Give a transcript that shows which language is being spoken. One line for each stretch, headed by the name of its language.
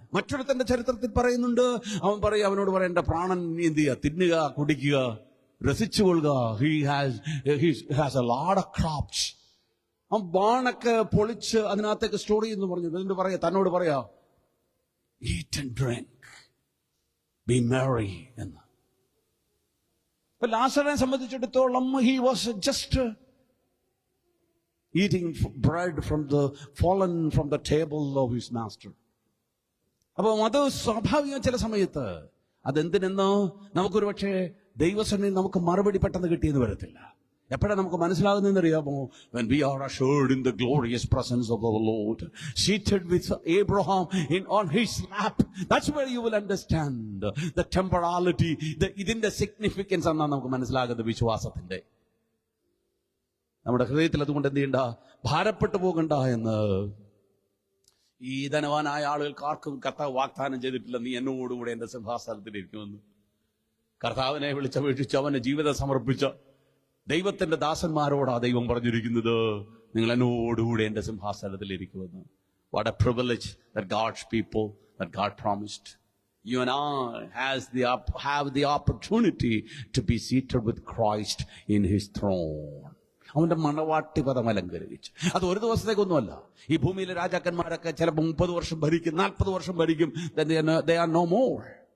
Malayalam: മറ്റൊരുത്തന്റെ ചരിത്രത്തിൽ പറയുന്നുണ്ട്, അവനോട് പറയാം, എന്റെ പ്രാണൻ നീ എന്ത് ചെയ്യുക, തിന്നുക, കുടിക്കുക, രസിച്ചുകൊള്ളുക.
English: He has a lot of crops.
Malayalam: അവൻ ബാണൊക്കെ പൊളിച്ച് അതിനകത്തേക്ക് സ്റ്റോർ ചെയ്യുന്നു പറഞ്ഞു. എന്നിട്ട് പറയാ, തന്നോട് പറയാ,
English: eat and drink, be merry
Malayalam: എന്ന്. അപ്പൊ ലാസറിനെ സംബന്ധിച്ചിടത്തോളം
English: He was just eating bread fallen from the table of his master.
Malayalam: അപ്പൊ അത് സ്വാഭാവികം. ചില സമയത്ത് അതെന്തിനെന്നോ നമുക്കൊരു പക്ഷേ ദൈവസന്നിധിയിൽ നമുക്ക് മറുപടി പെട്ടെന്ന് കിട്ടിയെന്ന് വരത്തില്ല. എപ്പോഴാണ് നമുക്ക് മനസ്സിലാകുന്നതെന്ന് അറിയാമോ?
English: when we are assured in the glorious presence of the Lord, seated with Abraham on his lap, that's where you will understand the temporality,
Malayalam: ഇതിന്റെ significance എന്നാണ് നമുക്ക് മനസ്സിലാകുന്നത് വിശ്വാസത്തിന്റെ. നമ്മുടെ ഹൃദയത്തിൽ അതുകൊണ്ട് എന്ത് ചെയ്യണ്ട, ഭാരപ്പെട്ടു പോകണ്ട എന്ന്. ഈ ധനവാനായ ആളുകൾക്ക് ആർക്കും കർത്താവ് വാഗ്ദാനം ചെയ്തിട്ടില്ല, നീ എന്നോടുകൂടെ എന്റെ സിംഹാസനത്തിൽ ഇരിക്കുമെന്ന്. കർത്താവിനെ വിളിച്ചപേക്ഷിച്ച് അവന്റെ ജീവിതം സമർപ്പിച്ച ദൈവത്തിന്റെ ദാസന്മാരോടാ ദൈവം പറഞ്ഞിരിക്കുന്നത്, നിങ്ങൾ എന്നോടുകൂടെ എന്റെ സിംഹാസനത്തിൽ ഇരിക്കുമെന്ന്.
English: What a privilege that God's people, that God promised. You and I have the opportunity to be seated with Christ in his throne.
Malayalam: അവന്റെ മണവാട്ടി പദം അലങ്കരിച്ച്. അത് ഒരു ദിവസത്തേക്കൊന്നുമല്ല. ഈ ഭൂമിയിലെ രാജാക്കന്മാരൊക്കെ ചിലപ്പോൾ 30 വർഷം ഭരിക്കും, 40 വർഷം ഭരിക്കും.
English: They are no more.